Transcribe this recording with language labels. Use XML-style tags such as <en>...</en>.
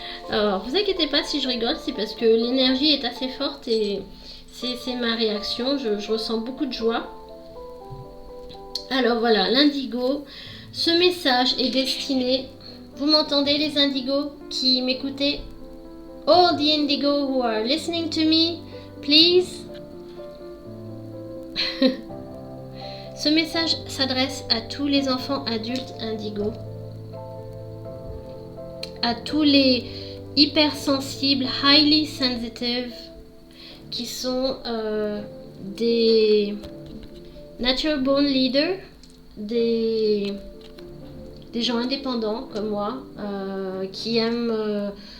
<fr>Alors, vous inquiétez pas si je rigole, c'est parce que l'énergie est assez forte et c'est ma réaction. Je ressens beaucoup de joie. Alors voilà, l'indigo. Ce message est destiné. Vous m'entendez, les indigos qui m'écoutez?</fr> <en>All the indigo who are listening to me, please.</en> <fr>Ce message s'adresse à tous les enfants adultes indigo, à tous les hypersensibles,</fr> <en>highly sensitive,</en> <fr>qui sont des</fr> <en>natural born leaders,</en> <fr>des gens indépendants comme moi, qui aiment,</fr>